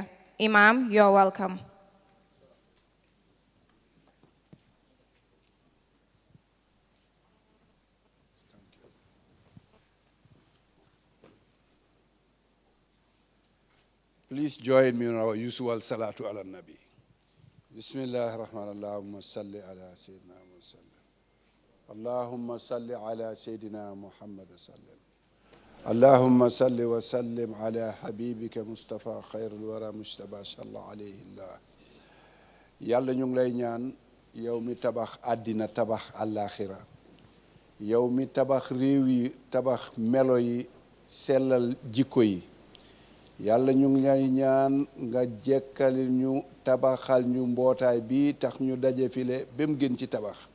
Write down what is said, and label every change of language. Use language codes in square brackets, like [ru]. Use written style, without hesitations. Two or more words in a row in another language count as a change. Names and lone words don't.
[en] Imam, you're welcome. Please join me in our usual [ar] الصلاة على النبي. بسم الله الرحمن اللهم صل على سيدنا محمد. اللهم صل على سيدنا محمد وسلم. اللهم صل وسلم على حبيبك مصطفى خير الورى مصطفى صلى الله عليه الله. [wo] Yàlla ñu ngi lay ñaan yow mi tabax àddina tabax àllaaxira yow mi tabax réew yi tabax melo yi sellal jikko yi yàlla ñu ngi lay ñaan nga jekkali ñu tabaxal ñu mbootaay bi tax ñu daje file ba mu gën ci tabax